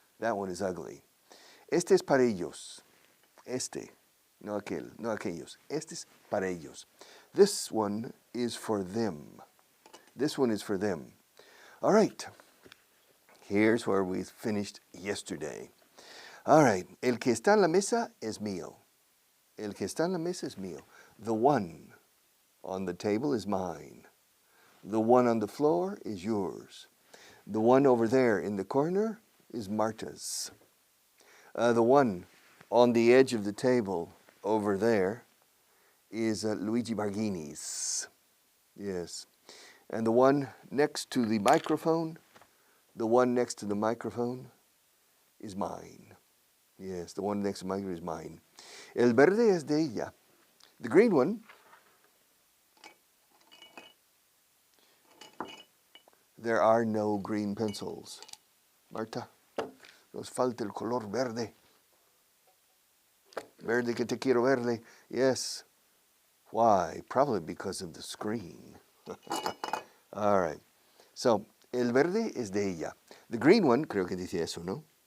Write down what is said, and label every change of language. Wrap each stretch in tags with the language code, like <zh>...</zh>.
<en>That one is ugly.</en> <es>Este es para ellos. Este, no aquel, no aquellos. Este es para ellos.</es> <en>This one is for them. This one is for them. All right. Here's where we finished yesterday. All right.</en> <es>El que está en la mesa es mío. El que está en la mesa es mío.</es> <en>The one on the table is mine. The one on the floor is yours. The one over there in the corner is Marta's. The one on the edge of the table over there is Luigi Barghini's. Yes. And the one next to the microphone, is mine. Yes, the one next to the microphone is mine.</en> <es>El verde es de ella.</es> <en>The green one, there are no green pencils.</en> <es>Marta, nos falta el color verde. Verde que te quiero verde.</es> <en>Yes. Why? Probably because of the screen. All right. So,</en> <es>el verde es de ella.</es> <en>The green one,</en> <es>creo que dice eso, ¿no?</es>